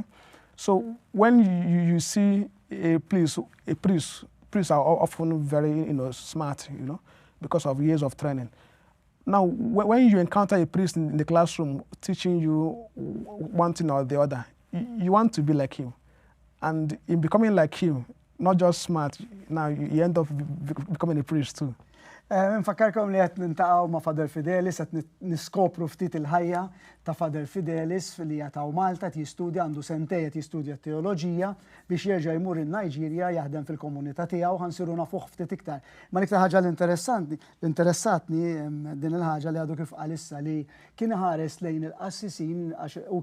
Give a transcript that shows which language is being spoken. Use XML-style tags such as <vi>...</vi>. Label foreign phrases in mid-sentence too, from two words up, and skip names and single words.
<en>So when you see a priest, priests are often very, you know, smart, you know, because of years of training. Now, when you encounter a priest in the classroom teaching you one thing or the other, you want to be like him. And in becoming like him, not just smart, now you end up becoming a priest too.</en> <mt>Nfakkarkom li qed nintaqgħu ma' Father Fidelis, qed niskopru ftit il-ħajja ta' Father Fidelis li jataw Malta jistudja għandu sentejn jistudja teoloġija biex jerġa' jmur in-Niġerja jaħdem fil-komunità tiegħu ħansiru nafuh ftit iktar. Ma l-iktar ħaġa l-interessatni din il-ħaġa li għadu kif qalissa li kien ħares lejn il-qassisin għax u</mt>